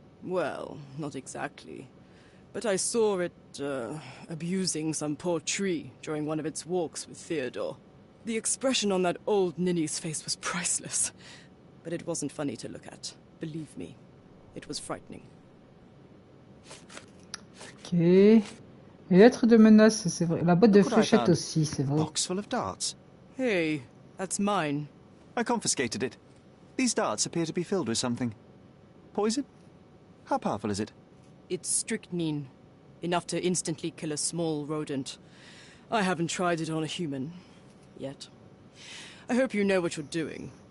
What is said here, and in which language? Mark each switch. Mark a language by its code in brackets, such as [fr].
[en] Well, not exactly. But I saw it, abusing some poor tree during one of its walks with Theodore. The expression on that old ninny's face was priceless. But it wasn't funny to look at. Believe me, it was frightening. Ok. [fr] Les lettres de menace, c'est vrai. La boîte de fléchettes aussi, c'est vrai. [en] Box full of darts. Hey, that's mine. I confiscated it. These darts appear to be filled with something. Poison? How powerful is it? It's strychnine. Enough to instantly kill a small rodent. I haven't tried it on a human. Yet. I hope you know what you're doing.